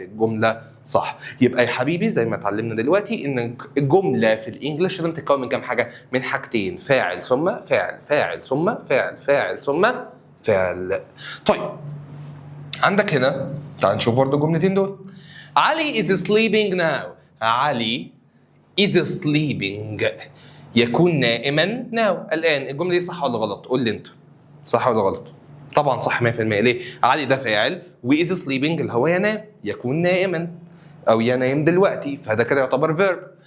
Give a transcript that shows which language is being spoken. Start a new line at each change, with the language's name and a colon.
Arabic: الجمله صح. يبقى يا حبيبي زي ما اتعلمنا دلوقتي ان الجمله في الانجليش لازم تتكون من كام حاجه؟ من حاجتين، فاعل ثم فاعل، فاعل ثم فاعل، فاعل ثم فعل. طيب عندك هنا تعال نشوف برضه الجملتين دول.
English: Ali is sleeping now.
Arabic: علي
English: is sleeping
Arabic: يكون نائما now الان. الجمله دي صح ولا غلط؟ قول لي انت صح ولا غلط؟ طبعا صح 100%. ليه؟ علي ده فاعل و
English: is sleeping
Arabic: اللي هو ينام، يكون نائما او ينام دلوقتي، فده كده يعتبر verb.